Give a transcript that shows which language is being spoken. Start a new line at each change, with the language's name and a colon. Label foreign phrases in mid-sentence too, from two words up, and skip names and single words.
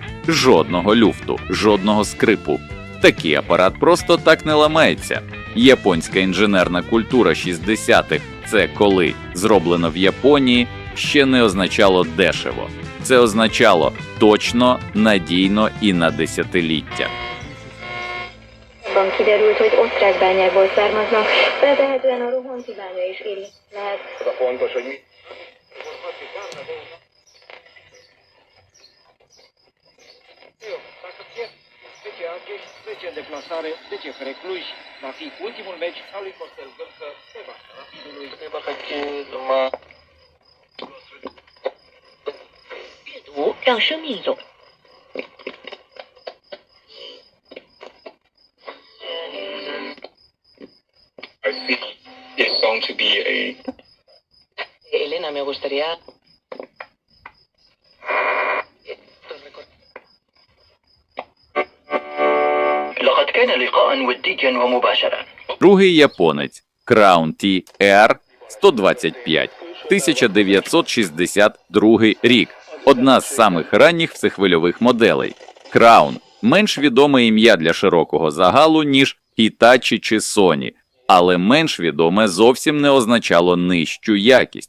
Ukrainian: Жодного люфту, жодного скрипу. Такий апарат просто так не ламається. Японська інженерна культура 60-х – це коли зроблено в Японії, ще не означало дешево. Це означало точно, надійно і на десятиліття.
Hungarian: Kiderült, hogy osztrák bányákból származnak, feltehetően a rohanti bánya is érintett lehet. Az a fontos, hogy mi...
Romanian: deplasare, 10 spre Cluj, va fi ultimul meci al lui Costel Gâlcă, pe baza rapidului. Treba să numai...
Chinese: 阅读让生命有
English: I think it's going to be a...
Spanish: Elena, me gustaría...
Arabic: لقد كان لقاء وديا ومباشرا.
Ukrainian: Другий японець Crown TR 125, 1962 рік. Одна з самих ранніх всехвильових моделей. Crown – менш відоме ім'я для широкого загалу, ніж Hitachi чи Sony, але менш відоме зовсім не означало нижчу якість.